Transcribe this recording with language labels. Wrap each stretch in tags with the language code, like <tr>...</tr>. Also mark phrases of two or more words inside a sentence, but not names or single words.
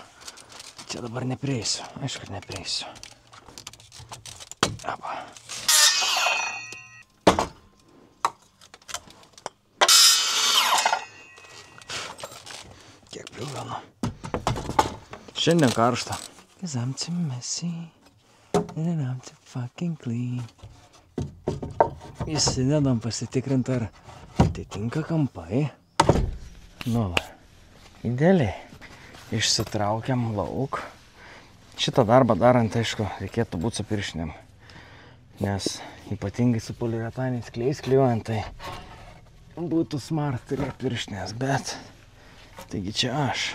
<lt>Čia dabar neprieisiu. Aišku, kad neprieisiu. Apa. Kiek pliūganu. Šiandien karšta.</lt> <en>'Cause I'm too messy and I'm too fucking clean.</en> <lt>Įsidedam pasitikrinti, ar atitinka kampai. Va. Idealiai. Išsitraukiam lauk. Šitą darbą darant, aišku, reikėtų būti su pirštinėm. Nes ypatingai su poliuretaniais klijais klijuojant, tai būtų smart turėti pirštinės, bet taigi čia aš.</lt>